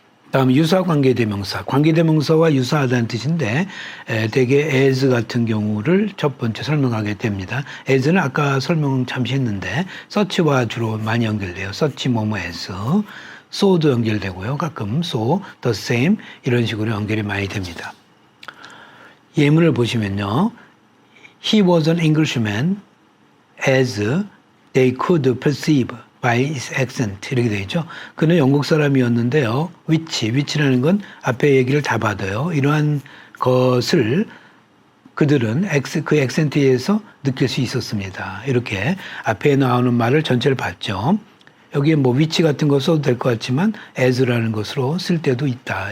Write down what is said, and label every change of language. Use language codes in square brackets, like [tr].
[ko] 다음 유사 관계대명사. 관계대명사와 유사하다는 뜻인데 대개 as 같은 경우를 첫 번째 설명하게 됩니다. as는 아까 설명 잠시 했는데 such와 주로 많이 연결돼요. such 뭐뭐 as. so도 연결되고요. 가끔 so, the same 이런 식으로 연결이 많이 됩니다. 예문을 보시면요. [en] He was an Englishman as they could perceive by his accent [ko] 이렇게 되어 있죠. 그는 영국 사람이었는데요. which라는 건 앞에 얘기를 다 받아요. 이러한 것을 그들은 그 액센트에 의해서 느낄 수 있었습니다. 이렇게 앞에 나오는 말을 전체를 봤죠. 여기에 뭐 위치 같은 거 써도 될 것 같지만 as라는 것으로 쓸 때도 있다.